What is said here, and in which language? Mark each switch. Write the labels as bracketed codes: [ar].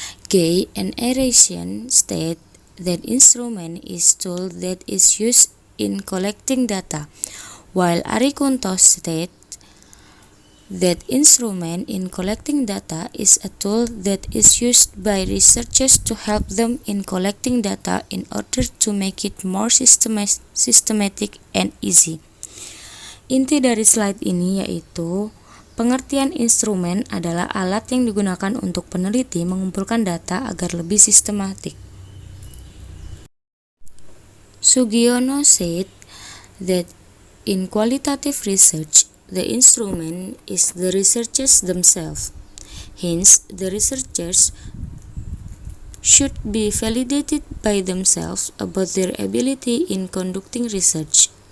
[en] Gay and Eurasian state that instrument is tool that is used in collecting data, while Arikunto state that instrument in collecting data is a tool that is used by researchers to help them in collecting data in order to make it more systematic and easy. [id] Inti dari slide ini yaitu pengertian instrumen adalah alat yang digunakan untuk peneliti mengumpulkan data agar lebih sistematik. [en] Sugiono said that in qualitative research, the instrument is the researchers themselves. Hence, the researchers should be validated by themselves about their ability in conducting research.